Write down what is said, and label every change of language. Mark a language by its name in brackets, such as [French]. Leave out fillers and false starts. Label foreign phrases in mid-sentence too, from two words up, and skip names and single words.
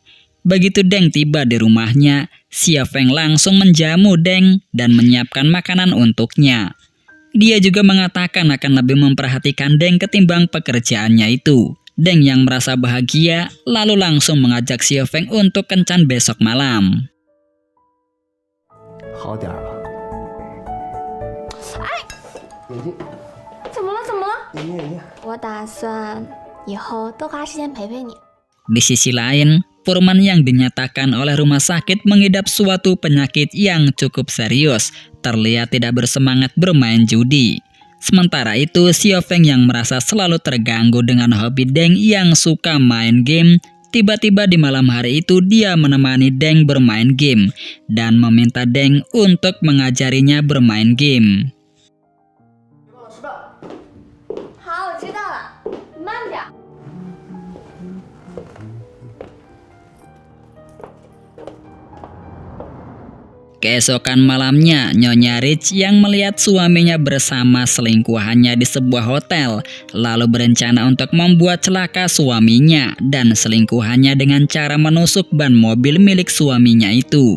[Indonesian] Begitu Deng tiba di rumahnya, Xiao Feng langsung menjamu Deng dan menyiapkan makanan untuknya. Dia juga mengatakan akan lebih memperhatikan Deng ketimbang pekerjaannya itu. Deng yang merasa bahagia lalu langsung mengajak Xiao Feng untuk kencan besok malam. [Chinese] 好点儿了。眼睛，怎么了？怎么了？眼睛，眼睛。我打算以后多花时间陪陪你。 [Indonesian] Di sisi lain, Purman yang dinyatakan oleh rumah sakit mengidap suatu penyakit yang cukup serius, terlihat tidak bersemangat bermain judi. Sementara itu, Xiao Feng yang merasa selalu terganggu dengan hobi Deng yang suka main game, tiba-tiba di malam hari itu dia menemani Deng bermain game dan meminta Deng untuk mengajarinya bermain game. [Chinese] 好，我知道了，慢点。 [Indonesian] Keesokan malamnya, Nyonya Rich yang melihat suaminya bersama selingkuhannya di sebuah hotel, lalu berencana untuk membuat celaka suaminya dan selingkuhannya dengan cara menusuk ban mobil milik suaminya itu.